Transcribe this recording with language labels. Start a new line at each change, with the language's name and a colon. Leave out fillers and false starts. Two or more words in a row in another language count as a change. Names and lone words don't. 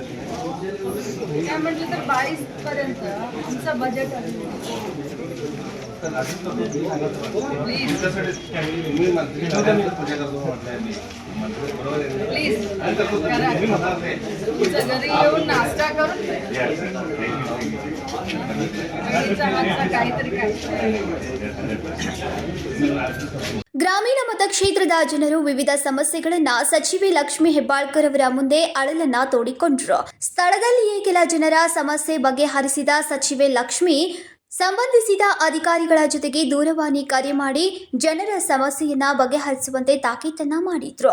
Marathi: काय म्हटलं तर 22 पर्यंत आमचं बजेट आहे. घरी येऊन नाश्ता करून काहीतरी काय.
Kannada: ಗ್ರಾಮೀಣ ಮತಕ್ಷೇತ್ರದ ಜನರು ವಿವಿಧ ಸಮಸ್ಯೆಗಳನ್ನ ಸಚಿವೆ ಲಕ್ಷ್ಮಿ ಹೆಬ್ಬಾಳ್ಕರ್ ಅವರ ಮುಂದೆ ಅಳಲನ್ನ ತೋಡಿಕೊಂಡ್ರು. ಸ್ಥಳದಲ್ಲಿಯೇ ಕೆಲ ಜನರ ಸಮಸ್ಯೆ ಬಗೆಹರಿಸಿದ ಸಚಿವೆ ಲಕ್ಷ್ಮಿ ಸಂಬಂಧಿಸಿದ ಅಧಿಕಾರಿಗಳ ಜೊತೆಗೆ ದೂರವಾಣಿ ಕರೆ ಮಾಡಿ ಜನರ ಸಮಸ್ಯೆಯನ್ನ ಬಗೆಹರಿಸುವಂತೆ ತಾಕೀತನ್ನ ಮಾಡಿದ್ರು.